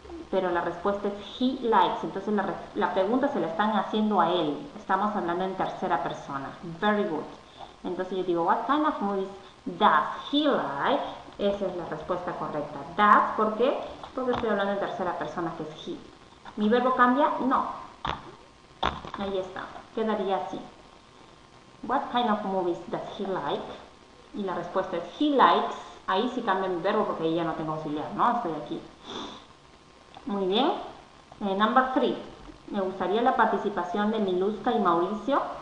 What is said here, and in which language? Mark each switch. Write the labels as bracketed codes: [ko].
[es] Pero la respuesta es [en] he likes. [es] Entonces la pregunta se la están haciendo a él. Estamos hablando en tercera persona. [en] Very good. [es] Entonces yo digo, [en] what kind of movies does he like? [es] Esa es la respuesta correcta. Does, ¿por qué? Porque estoy hablando en tercera persona, que es he. ¿Mi verbo cambia? No. Ahí está. Quedaría así. [en] What kind of movies does he like? [es] Y la respuesta es [en] he likes. [es] Ahí sí cambia mi verbo porque ahí ya no tengo auxiliar, ¿no? Estoy aquí. Muy bien. [en] Number 3. [es] Me gustaría la participación de Miluska y Mauricio.